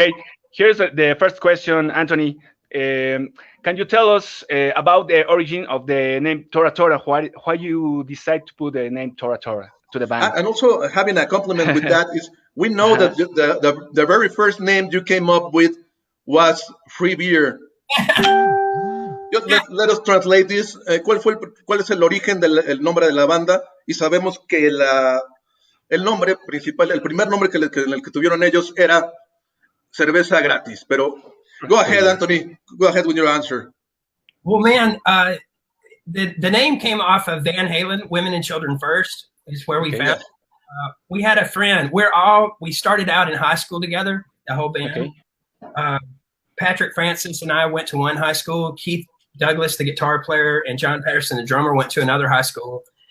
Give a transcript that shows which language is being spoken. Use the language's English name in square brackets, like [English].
[English] Okay, here's the first question, Anthony. Can you tell us about the origin of the name Tora Tora? Why you decide to put the name Tora Tora to the band? And also having a compliment with that is we know that the very first name you came up with was Free Beer. Just let us translate this. [Spanish] ¿Cuál es el origen del nombre de la banda? Y sabemos que el nombre principal, el primer nombre en el que tuvieron ellos era cerveza gratis. [English] Pero go ahead, Anthony. Go ahead with your answer. Well, man, the name came off of Van Halen, Women and Children First, is where we found it. We had a friend. We started out in high school together, the whole band. Okay. Patrick Francis and I went to one high school. Keith Douglas, the guitar player, and John Patterson, the drummer, went to another high school.